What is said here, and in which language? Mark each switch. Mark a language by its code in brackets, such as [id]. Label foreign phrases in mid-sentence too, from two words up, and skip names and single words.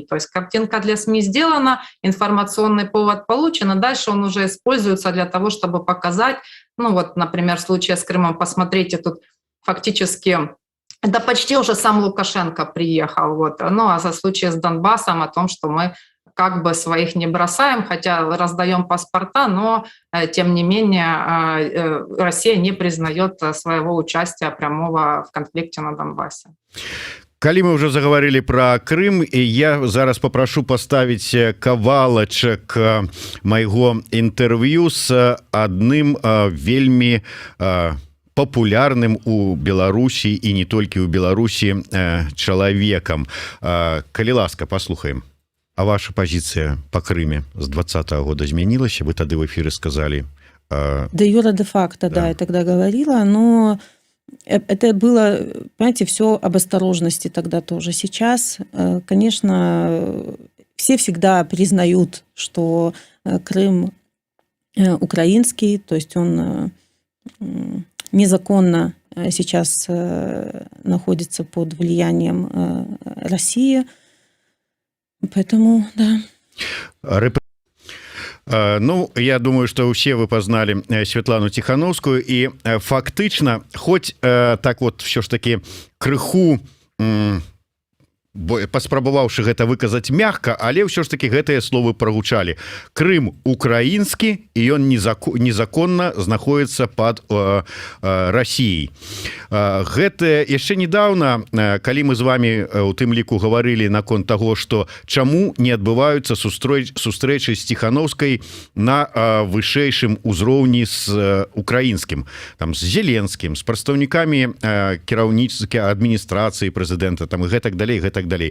[ru] То есть картинка для СМИ сделана, информационный повод получен, и дальше он уже используется для того, чтобы показать, ну вот, например, в случае с Крымом, посмотрите, тут фактически это почти уже сам Лукашенко приехал, вот. Ну а за случай с Донбассом о том, что мы как бы своих не бросаем, хотя раздаем паспорта, но тем не менее Россия не признает своего участия прямого в конфликте на Донбассе. [be] Калі мы [ru] уже заговорили про Крым, [be] і я зараз [ru] попрошу поставить [be] кавалачак майго інтэрв'ю з адным вельмі папулярным у Беларусі і не толькі ў Беларусі чалавекам. Калі ласка, паслухаем. [ru] А ваша позиция по Крыме с 2020 года изменилась? Вы тогда в эфире сказали. Де юра, де факто, да, я тогда говорила, но это было, понимаете, все об осторожности тогда тоже. Сейчас, конечно, все всегда признают, что Крым украинский, то есть он незаконно сейчас находится под влиянием России. Поэтому, да. Ну, я думаю, что все вы познали Светлану Тихановскую, и фактично, хоть так вот все ж таки [be] крыху паспрабаваўшы гэта выказаць мягка, але ўсё ж таки гэтыя словы прагучалі. Крым украінскі, і ён незаконна знаходіцца под Расіяй. Гэта яшчэ недавно, калі мы з вами у тым ліку гаварылі наконт таго, што чаму не адбываюцца сустрэчы з Тихановскай на вышэйшым узроўні з украінскім, там з Зеленскім, з прадстаўнікамі кіраўніцкай адміністрацыі прэзідэнта, там і гэтак далей, гэтак далей.